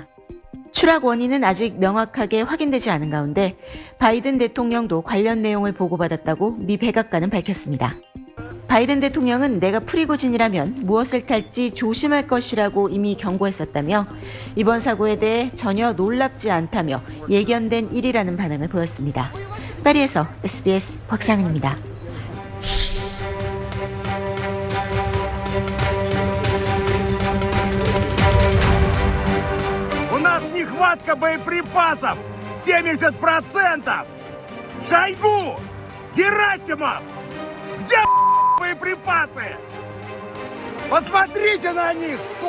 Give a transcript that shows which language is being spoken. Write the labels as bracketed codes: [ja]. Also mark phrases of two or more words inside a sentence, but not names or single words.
[ko] 추락 원인은 아직 명확하게 확인되지 않은 가운데 바이든 대통령도 관련 내용을 보고받았다고 미 백악관은 밝혔습니다. 바이든 대통령은 내가 프리고진이라면 무엇을 탈지 조심할 것이라고 이미 경고했었다며 이번 사고에 대해 전혀 놀랍지 않다며 예견된 일이라는 반응을 보였습니다. 파리에서 SBS 곽상은입니다. [ru] У нас нехватка боеприпасов 70%! Шойгу! Герасимов! Где боеприпасы? Посмотрите на них,